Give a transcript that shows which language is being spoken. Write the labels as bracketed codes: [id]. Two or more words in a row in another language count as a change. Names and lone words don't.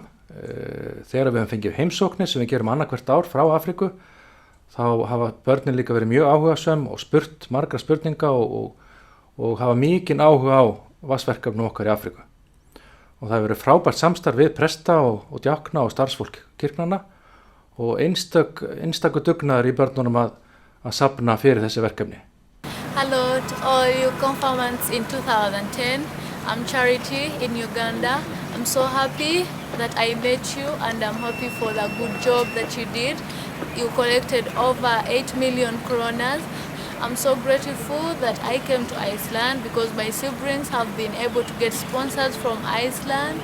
[is] Þegar við höfum fengið heimsóknir sem við gerum annað hvert ár frá Afríku þá hafa börnin líka verið mjög áhugasöm og spurt margra spurninga og hafa mikinn áhuga á vatnsverkefnum okkar í Afríku. Og það hefur verið frábært samstarf við presta og djákna og starfsfólk kirknanna og einstakur dugnaður í börnunum að safna fyrir þessi verkefni. [en] Hello to all you confirmants in 2010. I'm Charity in Uganda. I'm so happy that I met you and I'm happy for the good job that you did. You collected over 8 million kronas. I'm so grateful that I came to Iceland because my siblings have been able to get sponsors from Iceland.